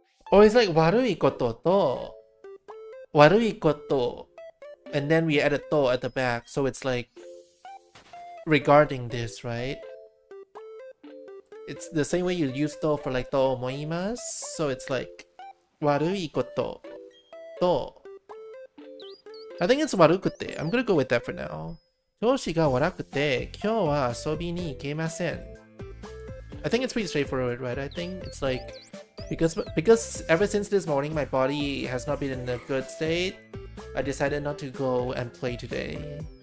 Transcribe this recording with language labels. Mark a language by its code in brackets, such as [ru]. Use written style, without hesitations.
[en] Or it's like 悪いことと悪いこと and then we add a to at the back, so it's like regarding this, right? It's the same way you use to for like to omoimasu, so it's like 悪いことと I think it's 悪くて I'm gonna go with that for now. [ja] 調子が悪くて今日は遊びに行けません [en] I think it's pretty straightforward, right? I think it's like because ever since this morning my body has not been in a good state, I decided not to go and play today.